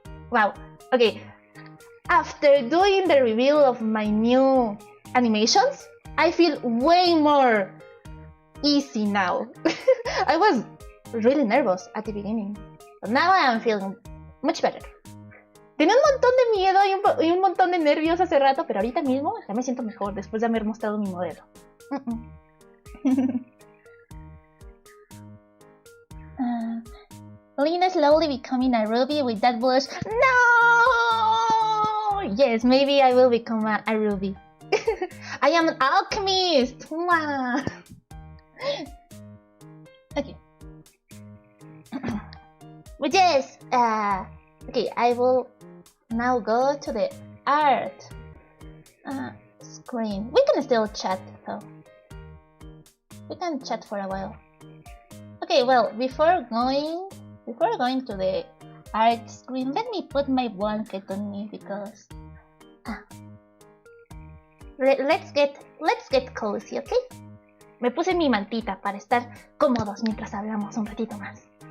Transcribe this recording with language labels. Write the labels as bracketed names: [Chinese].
[English] Wow. Okay. After doing the reveal of my new animations, I feel way more easy now. I was really nervous at the beginning, but now I am feeling much better. [Spanish] Tenía un montón de miedo y un montón de nervios hace rato, pero ahorita mismo ya me siento mejor después de haber mostrado mi modelo. [English] Lena slowly becoming a ruby with that blush. No! Yes, maybe I will become a ruby. I am an alchemist! Wow. Okay. But yes, okay, I will now go to the art screen. We can still chat though. We can chat for a while. Okay, well, before going to the art screen, let me put my blanket on me because let's get cozy, okay? [Spanish] Me puse mi mantita para estar cómodos mientras hablamos un ratito más.